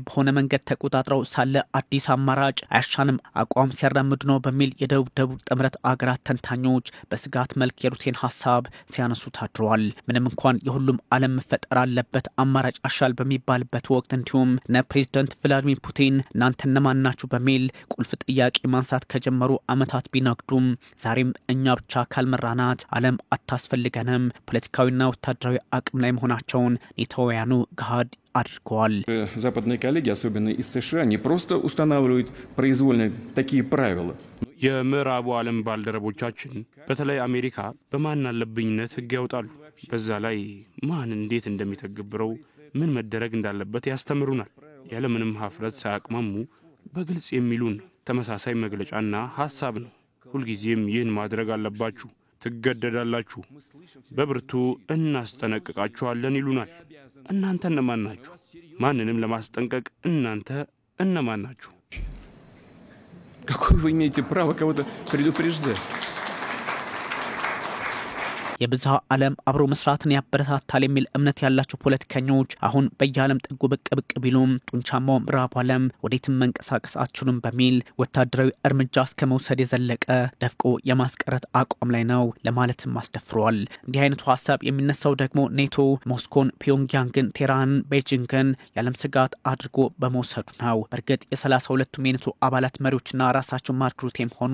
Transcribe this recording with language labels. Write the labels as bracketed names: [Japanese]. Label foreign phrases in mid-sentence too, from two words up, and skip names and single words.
[Amharic] በሆነ መንገድ ተቆጣጥረው ሳለ አዲስ አማራጭ አያሻንም አቋም ሲያራምዱ ነው በሚል የደቡብ ጥምረት አገራት ተንታኞች በስጋት መልክ የሩቴን ሐሳብ ሲያነሱ ታድረዋል። ምንም እንኳን የሁሉም ዓለም መፈጠር አለበት አማራጭ አሻል በሚባልበት ወቅት እንዲሁም ፕሬዚዳንት ቭላዲሚር ፑቲን እናንተ እነማን ናችሁ በሚል ቁልፍ ጥያቄ ማንሳት ከጀመሩ ዓመታት ቢነግዱም ዛሬም እኛ ብቻ ካልመራናት ዓለም አታስፈልገንም ፖለቲካዊና ወታደራዊ አቅም ላይ መሆናቸውን ኔታውያኑ ገሃድ አድርገዋል። [Russian] Западные коллеги, особенно из США, не просто устанавливают произвольно такие правила. [Amharic] የምዕራቡ ዓለም ባልደረቦቻችን በተለይ አሜሪካ በማን አለብኝነት ህግ ያወጣሉ። በዛ ላይ ማን እንዴት እንደሚተገብረው ምን መደረግ እንዳለበት ያስተምሩናል። ያለምንም ሀፍረት ሳያቅማሙ በግልጽ የሚሉን ተመሳሳይ መግለጫና ሐሳብ ነው። ሁልጊዜም ይህን ማድረግ አለባችሁ፣ ትገደዳላችሁ፣ በብርቱ እናስጠነቅቃችኋለን ይሉናል። እናንተ እነማን ናችሁ? ማንንም ለማስጠንቀቅ እናንተ እነማን ናችሁ? [Russian] Какое вы имеете право кого-то предупреждать? [Amharic] የብዝሃ ዓለም አብሮ መስራትን ያበረታታል የሚል እምነት ያላቸው ፖለቲከኞች አሁን በየዓለም ጥጉ ብቅ ቢሉም ጡንቻማው ምዕራቡ ዓለም ወዴትም መንቀሳቀስ አትችሉም በሚል ወታደራዊ እርምጃ እስከ መውሰድ የዘለቀ ደፍቆ የማስቀረት አቋም ላይ ነው ለማለትም አስደፍሯል። እንዲህ አይነቱ ሀሳብ የሚነሳው ደግሞ ኔቶ ሞስኮን፣ ፒዮንግያንግን፣ ቴህራንን፣ ቤጂንግን የዓለም ስጋት አድርጎ በመውሰዱ ነው። በእርግጥ የ32ቱም የኔቶ አባላት መሪዎችና ራሳቸው ማርክ ሩቴም ሆኑ